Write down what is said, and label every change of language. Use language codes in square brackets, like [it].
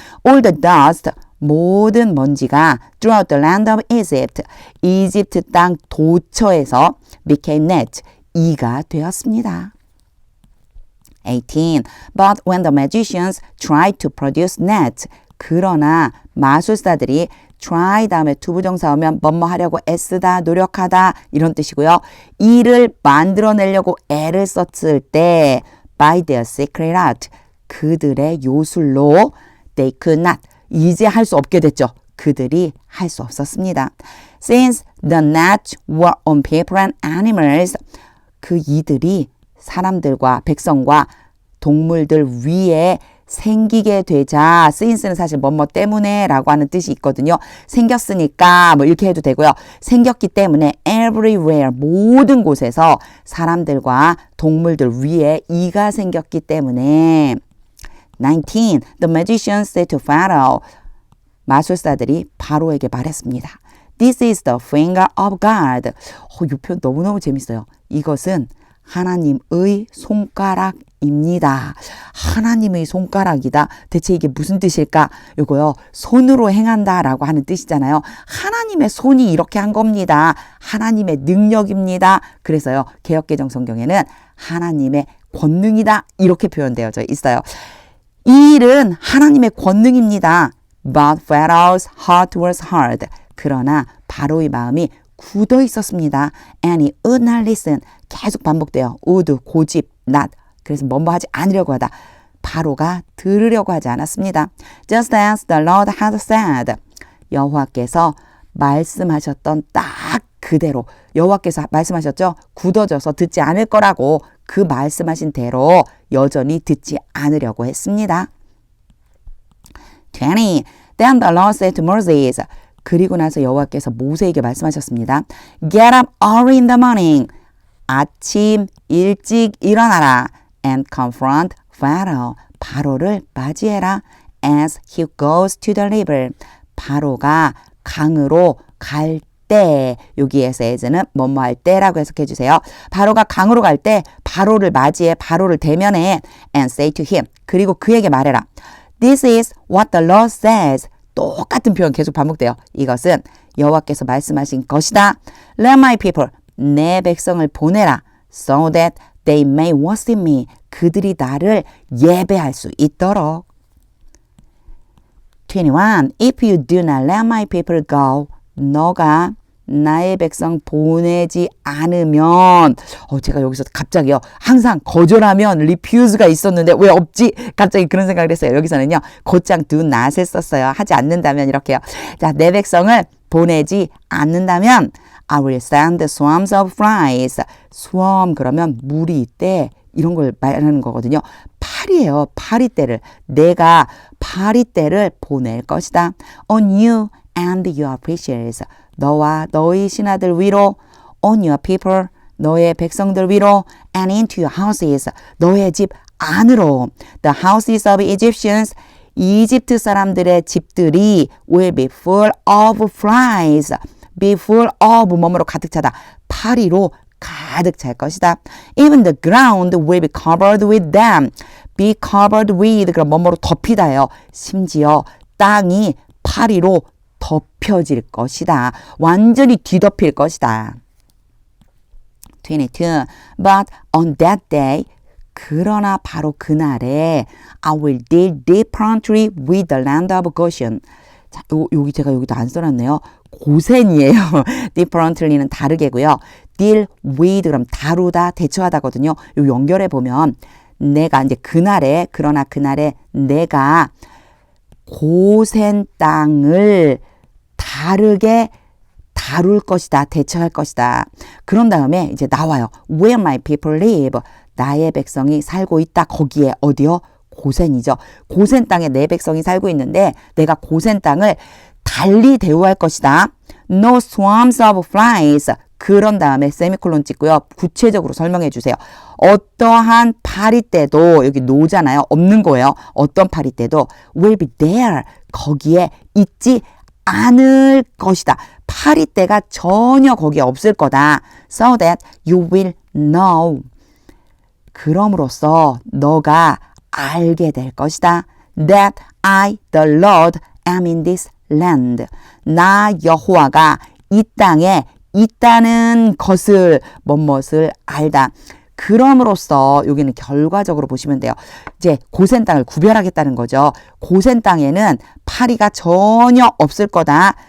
[en] All the dust, [ko] 모든 먼지가 [en] throughout the land of Egypt, [ko] 이집트 땅 도처에서 [en] became net, [ko] 이가 되었습니다. 18. [en] But when the magicians tried to produce net, [ko] 그러나 마술사들이 [en] try [ko] 다음에 투부정사 오면 뭐뭐 하려고 애쓰다, 노력하다 이런 뜻이고요. 이를 만들어내려고 애를 썼을 때 [en] by their secret art, [ko] 그들의 요술로 [en] they could not, [ko] 이제 할 수 없게 됐죠. 그들이 할 수 없었습니다. [en] Since the nets were on people and animals, [ko] 그 이들이 사람들과 백성과 동물들 위에 생기게 되자, [en] since [ko] 는 사실 뭐뭐 때문에 라고 하는 뜻이 있거든요. 생겼으니까 뭐 이렇게 해도 되고요. 생겼기 때문에 [en] everywhere, [ko] 모든 곳에서 사람들과 동물들 위에 이가 생겼기 때문에 19. [en] The magicians said to Pharaoh, [ko] 마술사들이 바로에게 말했습니다. [en] This is the finger of God. [ko] 이 표현 너무너무 재밌어요. 이것은 하나님의 손가락입니다. 하나님의 손가락이다. 대체 이게 무슨 뜻일까? 이거요. 손으로 행한다라고 하는 뜻이잖아요. 하나님의 손이 이렇게 한 겁니다. 하나님의 능력입니다. 그래서요. 개역개정 성경에는 하나님의 권능이다. 이렇게 표현되어져 있어요. 이 일은 하나님의 권능입니다. [en] But Pharaoh's heart was hard. [ko] 그러나 바로의 마음이 굳어 있었습니다. [en] And he would not listen. [ko] 계속 반복돼요. [en] would, [ko] 고집, [en] not. [ko] 그래서 뭐뭐 하지 않으려고 하다. 바로가 들으려고 하지 않았습니다. [en] Just as the Lord had said. [ko] 여호와께서 말씀하셨던 딱 그대로. 여호와께서 말씀하셨죠? 굳어져서 듣지 않을 거라고 그 말씀하신 대로 여전히 듣지 않으려고 했습니다. 20. [en] Then the Lord said to Moses. [ko] 그리고 나서 여호와께서 모세에게 말씀하셨습니다. [en] Get up early in the morning. [ko] 아침 일찍 일어나라. [en] And confront Pharaoh. [ko] 바로를 맞이해라. [en] As he goes to the river. [ko] 바로가 강으로 갈 때. 여기에서 as는 뭐뭐 할 때라고 해석해 주세요. 바로가 강으로 갈 때 바로를 맞이해. 바로를 대면해. [en] And say to him. [ko] 그리고 그에게 말해라. [en] This is what the Lord says. [ko] 똑같은 표현 계속 반복돼요. 이것은 여호와께서 말씀하신 것이다. [en] Let my people, [ko] 내 백성을 보내라. [en] So that they may worship me. [ko] 그들이 나를 예배할 수 있도록. 21. [en] If you do not let my people go, [ko] 너가 나의 백성 보내지 않으면 제가 여기서 갑자기요. 항상 거절하면 refuse가 있었는데 왜 없지? 갑자기 그런 생각을 했어요. 여기서는요. 곧장 [en] do not [ko] 을 썼어요. 하지 않는다면 이렇게요. 자, 내 백성을 보내지 않는다면 [en] I will send swarms of flies. [ko] swarm 그러면 무리떼 이런 걸 말하는 거거든요. 파리예요. 파리떼를. 내가 파리떼를 보낼 것이다. [en] On you and your precious. [ko] 너와 너의 신하들 위로, [en] on your people, [ko] 너의 백성들 위로, [en] and into your houses, [ko] 너의 집 안으로. [en] The houses of Egyptians, [ko] 이집트 사람들의 집들이 [en] will be full of flies. be full of [ko] 뭐뭐로 가득 차다. 파리로 가득 찰 것이다. [en] Even the ground will be covered with them. be covered with [ko] 그럼 뭐뭐로 덮이다예요. 심지어 땅이 파리로 덮여질 것이다. 완전히 뒤덮일 것이다. 22. [en] But on that day, [ko] 그러나 바로 그날에 [en] I will deal differently with the land of Goshen. [ko] 자, 여기 제가 여기도 안 써놨네요. 고센이에요. differently는 다르게고요. deal with 그럼 다루다, 대처하다거든요. 요 연결해 보면 내가 이제 그날에 그러나 그날에 내가 고센 땅을 다르게 다룰 것이다. 대처할 것이다. 그런 다음에 이제 나와요. [en] Where my people live. [ko] 나의 백성이 살고 있다. 거기에 어디요? 고센이죠. 고센 땅에 내 백성이 살고 있는데 내가 고센 땅을 달리 대우할 것이다. [en] No swarms of flies. [ko] 그런 다음에 세미콜론 찍고요. 구체적으로 설명해 주세요. 어떠한 파리떼도 여기 노잖아요. 없는 거예요. 어떤 파리떼도 [en] will be there. [ko] 거기에 있지 않을 것이다. 파리떼가 전혀 거기에 없을 거다. [en] So that you will know. [ko] 그럼으로써 너가 알게 될 것이다. [en] That I, the Lord, am in this land. [ko] 나 여호와가 이 땅에 있다는 것을 뭐뭇을 알다. 그럼으로써 여기는 결과적으로 보시면 돼요. 이제 고센 땅을 구별하겠다는 거죠. 고센 땅에는 파리가 전혀 없을 거다.